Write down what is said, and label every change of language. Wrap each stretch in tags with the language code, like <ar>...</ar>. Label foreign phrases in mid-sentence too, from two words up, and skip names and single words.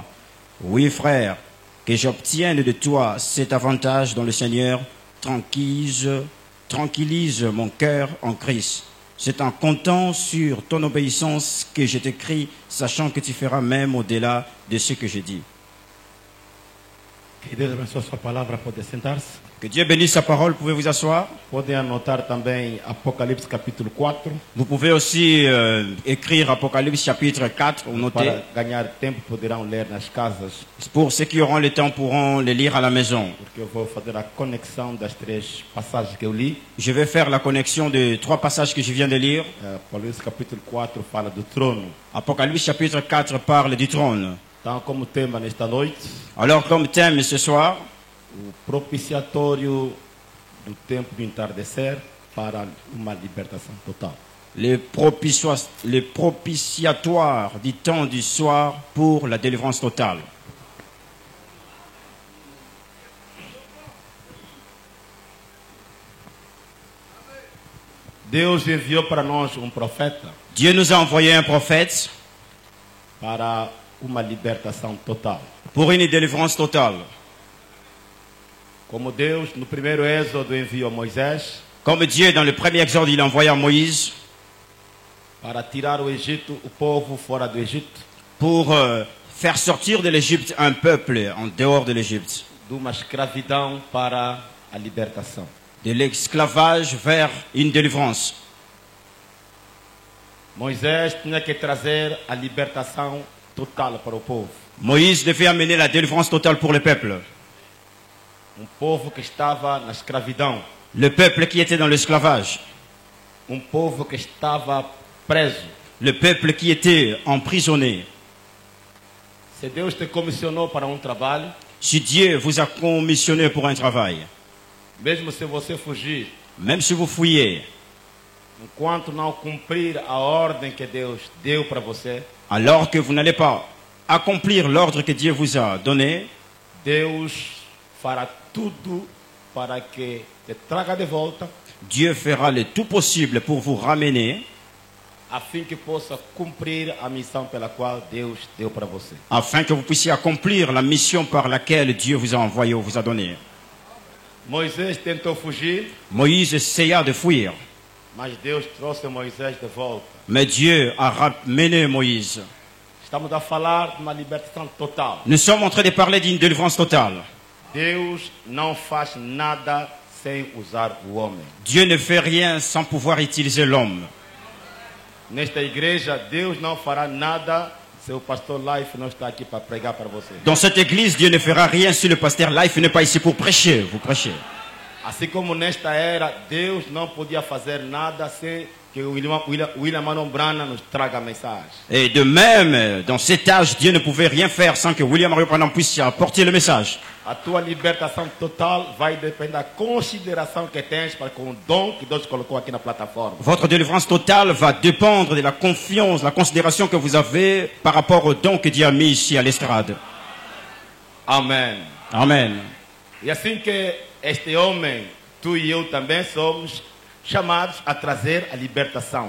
<fr>Oui, frère, que j'obtienne de toi cet avantage dans le Seigneur, tranquillise mon cœur en Christ. C'est en comptant sur ton obéissance que je t'écris, sachant que tu feras même au-delà de ce que je dis.</fr> <pt>Que Deus abençoe a sua palavra, pode sentar-se.</pt> <fr>Que Dieu bénisse sa parole, pouvez vous asseoir.</fr> <pt>Podem anotar também Apocalipse capítulo 4.</pt> <fr>Vous pouvez aussi écrire Apocalypse chapitre 4 ou noter.</fr> <pt>Para ganhar tempo poderão ler nas casas,</pt> <fr>Pour ceux qui auront le temps pourront les lire à la maison.</fr> <pt>porque eu vou fazer a conexão das 3 passagens que eu li.</pt> <fr>Je vais faire la connexion de 3 passages que je viens de lire.</fr> <pt>Apocalipse capítulo 4 fala do trono.</pt> <fr>Apocalypse chapitre 4 parle du trône.</fr> <pt>Então, como tema nesta noite,</pt> <fr>Alors comme thème ce soir,</fr> <pt>o propiciatório do tempo do entardecer para uma libertação total.</pt> <fr>les propitiatoires du temps du soir pour la délivrance totale.</fr> <pt>Deus enviou para nós profeta</pt> <fr>Dieu nous a envoyé un prophète</fr> <pt>para uma libertação total.</pt> <fr>pour une délivrance totale.</fr> <pt>Como Deus, no primeiro Êxodo, enviou Moisés</pt> <fr>Comme Dieu, dans le premier exode, il a envoyé à Moïse</fr> <pt>para tirar o Egito, o povo fora do Egito,</pt> <fr>pour faire sortir de l'Égypte un peuple en dehors de l'Égypte,</fr> <pt>de uma escravidão para a libertação.</pt> <fr>de l'esclavage vers une délivrance.</fr> <pt>Moisés tinha que trazer a libertação total para o povo.</pt> <fr>Moïse devait amener la délivrance totale pour le peuple.</fr> <pt>Povo que estava na escravidão,</pt> <fr>Le peuple qui était dans l'esclavage,</fr> <pt>povo que estava preso.</pt> <fr>le peuple qui était emprisonné.</fr> <pt>Se Deus te comissionou para trabalho,</pt> <fr>Si Dieu vous a commissionné pour un travail,</fr> <pt>mesmo se você fugir,</pt> <fr>même si vous fouillez,</fr> <pt>enquanto não cumprir a ordem que Deus deu para você,</pt> <fr>alors que vous n'allez pas accomplir l'ordre que Dieu vous a donné,</fr> <pt>Deus fará tudo para que te traga de volta,</pt> <fr>Dieu fera le tout possible pour vous ramener,</fr> <pt>a fim que possa cumprir a missão pela qual Deus deu para você.</pt> <fr>afin que vous puissiez accomplir la mission par laquelle Dieu vous a envoyé ou vous a donné.</fr> <pt>Moisés tentou fugir,</pt> <fr>Moïse essaya de fuir,</fr> <pt>mas Deus trouxe Moisés de volta.</pt> <fr>mais Dieu a ramené Moïse.</fr> <pt>Estamos a falar de uma libertação total.</pt> <fr>Nous sommes en train de parler d'une délivrance totale.</fr> <pt>Deus não faz nada sem usar o homem.</pt> <fr>Dieu ne fait rien sans pouvoir utiliser l'homme.</fr> <pt>Nesta igreja, Deus não fará nada se o pastor Life não está aqui para pregar para você.</pt> <fr>Dans cette église, Dieu ne fera rien si le pasteur Life n'est pas ici pour prêcher. Vous prêchez.</fr> <pt>Assim como nesta era, Deus não podia fazer nada sem que o William Manon Branham nos traga a mensagem.</pt> <fr>Et de même, dans cet âge, Dieu ne pouvait rien faire sans que William Mario Branham puisse apporter le message.</fr> <pt>A tua libertação total vai depender da consideração que tens para com o dom que Deus colocou aqui na plataforma.</pt> <fr>Votre délivrance totale va dépendre de la confiance, la considération que vous avez par rapport au don que Dieu a mis ici à l'estrade.</fr> <pt>Amém.</pt> <fr>Amen.</fr> <pt>E assim que este homem, tu e eu também somos chamados a trazer a libertação.</pt>